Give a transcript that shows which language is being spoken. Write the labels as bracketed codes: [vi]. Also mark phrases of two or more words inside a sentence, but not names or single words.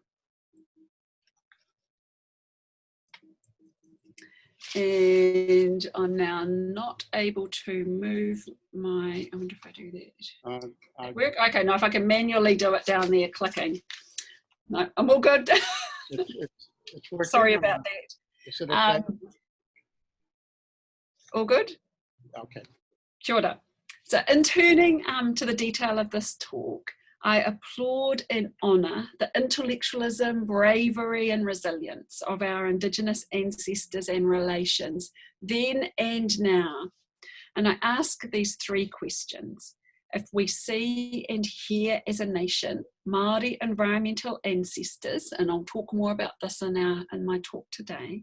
[en] And I'm now not able to move my, I wonder if I do that. Work? Okay, no, if I can manually do it down there clicking. No, I'm all good. It's Sorry about that. Is it okay? All good? Okay. [mi] Kia ora. [en] So in turning to the detail of this talk, I applaud and honour the intellectualism, bravery and resilience of our Indigenous ancestors and relations, then and now. And I ask these three questions. If we see and hear as a nation Māori environmental ancestors, and I'll talk more about this in my talk today.